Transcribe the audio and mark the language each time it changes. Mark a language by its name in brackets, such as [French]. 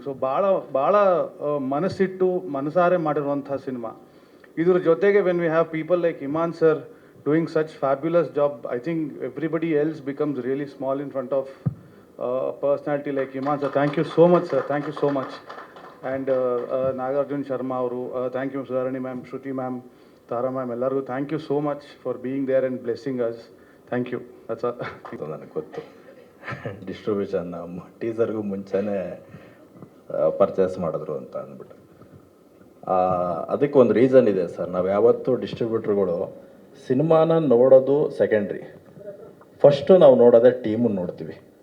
[Kannada] So ಭಾಳ ಮನಸ್ಸಿಟ್ಟು ಮನಸಾರೆ ಮಾಡಿರುವಂಥ ಸಿನಿಮಾ. ಇದ್ರ ಜೊತೆಗೆ [English] When we have people like Iman sir doing such fabulous job, I think everybody else becomes really small in front of a personality like Iman sir. Thank you so much sir, thank you so much. And Nagarjun Sharma avaru, thank you Sudarani ma'am, Shruti ma'am, Tara ma'am, ellargu thank you so much for being there and blessing us. Thank you, that's all. [Kannada] ನನಗೆ ಗೊತ್ತು distribution ಟೀಸರ್ಗೂ ಮುಂಚೆನೇ purchase ಮಾಡಿದ್ರು ಅಂತ ಅಂದ್ಬಿಟ್ಟು. ಅದಕ್ಕೆ ಒಂದು reason ಇದೆ sir. ನಾವು ಯಾವತ್ತೂ ಡಿಸ್ಟ್ರಿಬ್ಯೂಟ್ರುಗಳು ಸಿನಿಮಾನ ನೋಡೋದು ಸೆಕೆಂಡ್ರಿ, ಫಸ್ಟು ನಾವು ನೋಡೋದೇ ಟೀಮನ್ನು ನೋಡ್ತೀವಿ.